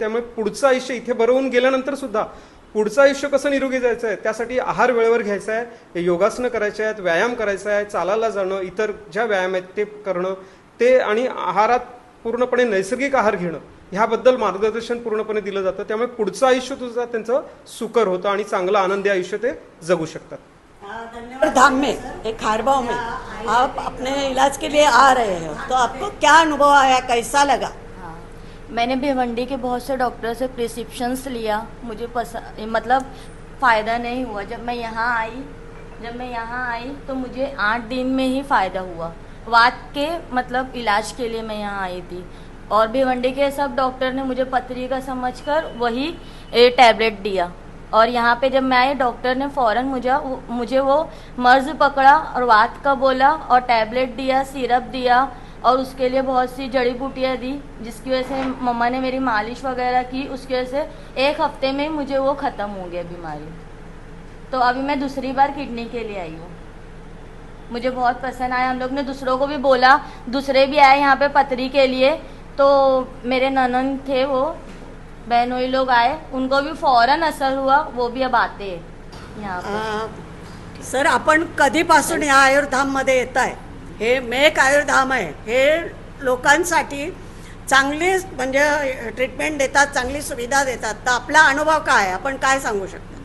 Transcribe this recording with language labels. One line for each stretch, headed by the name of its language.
Marathi: त्यामुळे पुढचं आयुष्य इथे बरं होऊन गेल्यानंतर सुद्धा पुढचं आयुष्य कसं निरोगी जायचं आहे त्यासाठी आहार वेळेवर घ्यायचा आहे, योगासनं करायचे आहेत, व्यायाम करायचा आहे, चालायला जाणं, इतर ज्या व्यायाम आहेत ते करणं, ते आणि आहारात पूर्णपणे नैसर्गिक आहार घेणं ह्याबद्दल मार्गदर्शन पूर्णपणे दिलं जातं. त्यामुळे पुढचं आयुष्य तुझं त्यांचं सुकर होतं आणि चांगलं आनंदी आयुष्य ते जगू शकतात. धन्यवाद.
Hindi: धाम में एक खारबाव में आप अपने इलाज के लिए आ रहे हो, तो आपको क्या अनुभव आया, कैसा लगा? मैंने भिवंडी के बहुत से डॉक्टर से प्रिस्क्रिप्शंस लिया, मुझे मतलब फ़ायदा नहीं हुआ. जब मैं यहाँ आई तो मुझे 8 दिन में ही फ़ायदा हुआ. वात के मतलब इलाज के लिए मैं यहाँ आई थी और भिवंडी के सब डॉक्टर ने मुझे पथरी का समझकर वही टैबलेट दिया. और यहाँ पे जब मैं आई डॉक्टर ने फ़ौरन मुझे वो मर्ज़ पकड़ा और वात का बोला और टैबलेट दिया, सिरप दिया और उसके लिए बहुत सी जड़ी बूटियाँ दी, जिसकी वजह से मम्मा ने मेरी मालिश वगैरह की. उसकी वजह से 1 हफ्ते में मुझे वो ख़त्म हो गया बीमारी. तो अभी मैं दूसरी बार किडनी के लिए आई हूँ. मुझे बहुत पसंद आया. हम लोग ने दूसरों को भी बोला, दूसरे भी आए यहाँ पे पथरी के लिए. तो मेरे ननन थे, वो बहनोई लोग आए, उनको भी फ़ौरन असर हुआ, वो भी अब आते हैं यहाँ पे.
Marathi: सर, आपण कधीपासून या आयुर्धाममध्ये येत आहे? हे मेक आयुर्धाम आहे, हे लोकांसाठी चांगली म्हणजे ट्रीटमेंट देतात, चांगली सुविधा देतात. तर आपला अनुभव काय आहे, आपण काय सांगू शकता?